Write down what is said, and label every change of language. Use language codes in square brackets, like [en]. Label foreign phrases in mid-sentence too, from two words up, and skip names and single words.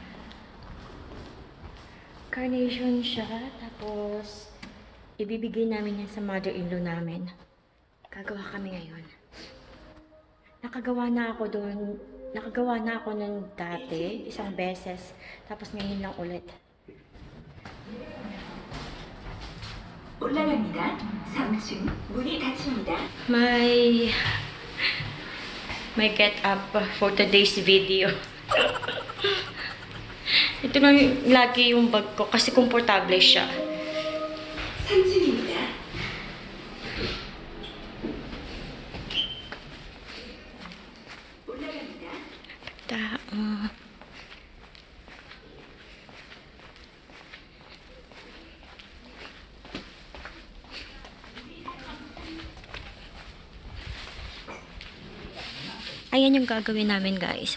[tl] Carnation siya, tapos ibibigay namin yan sa mother-in-law namin. Gagawa kami ngayon. Nakagawa na ako nun dati, isang beses, tapos ngayon lang ulit. [ko] 올라갑니다. 3층 문이 닫힙니다. [en] My get up for today's video. [tl] Ito na lagi yung bag ko kasi komportable siya. [ko] 3층입니다. 올라갑니다. [tl] Ayan yung gagawin namin guys.